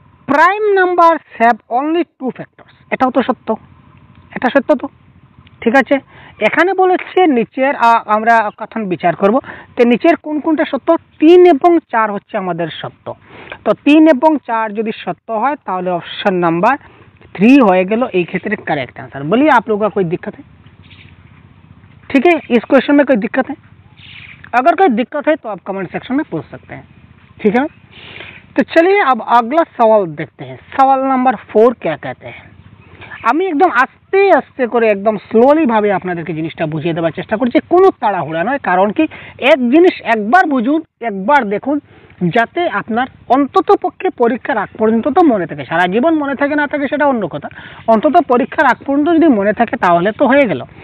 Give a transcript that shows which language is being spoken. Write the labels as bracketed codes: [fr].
[en] prime number have only two factors, [bn] এটাও তো সত্য, এটা সত্য তো, ঠিক আছে। এখানে বলেছে নিচের আমরা কথন বিচার করব, তো নিচের কোন কোনটা সত্য, 3 এবং 4 হচ্ছে আমাদের সত্য। তো 3 এবং 4 যদি সত্য হয় তাহলে ऑप्शन नंबर 3 হয়ে গেল এই ক্ষেত্রে करेक्ट आंसर। [hi] बोलिए आप लोगों का कोई दिक्कत है? ठीक है, इस क्वेश्चन में कोई दिक्कत है? अगर कोई दिक्कत है तो आप कमेंट सेक्शन में पूछ सकते हैं, ठीक है। तो चलिए अब अगला सवाल देखते हैं। सवाल नंबर 4 क्या कहते हैं। [bn] আমি একদম আস্তে আস্তে করে একদম স্লোলি ভাবে আপনাদেরকে জিনিসটা বুঝিয়ে দেওয়ার চেষ্টা করছি, কোনো তাড়াহুড়া নয়। কারণ কি, এক জিনিস একবার বুঝুন, একবার দেখুন, যাতে আপনার অন্তত পক্ষে পরীক্ষার আগ পর্যন্ত তো মনে থাকে। সারা জীবন মনে থাকে না থাকে সেটা অন্য কথা, অন্তত পরীক্ষার আগ পর্যন্ত যদি মনে থাকে তাহলে তো হয়ে গেল।